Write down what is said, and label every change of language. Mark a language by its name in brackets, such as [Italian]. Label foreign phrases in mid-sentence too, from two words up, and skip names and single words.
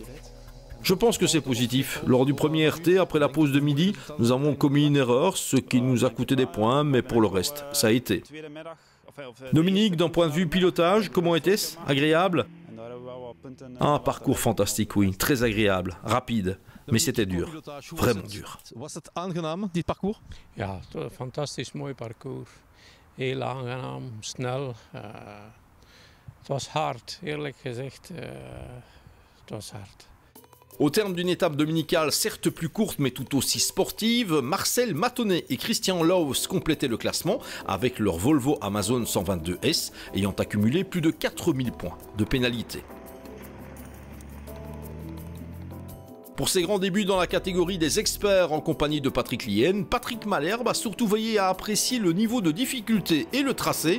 [French] Je pense que c'est positif. Lors du premier RT, après la pause de midi, nous avons commis une erreur, ce qui nous a coûté des points, mais pour le reste, ça a été. Dominique, d'un point de vue pilotage, comment était-ce? Agréable? Un parcours fantastique, oui, très agréable, rapide, mais c'était dur, vraiment dur. [Dutch] Was het aangenaam, dit parcours? Ja, een fantastisch mooi parcours. Heel aangenaam, snel. Het was hard, eerlijk gezegd, het was hard. [French] Au terme d'une étape dominicale certes plus courte mais tout aussi sportive, Marcel Matonnet et Christian Laus complétaient le classement avec leur Volvo Amazon 122S ayant accumulé plus de 4000 points de pénalité. Pour ses grands débuts dans la catégorie des experts en compagnie de Patrick Lien, Patrick Malherbe a surtout veillé à apprécier le niveau de difficulté et le tracé.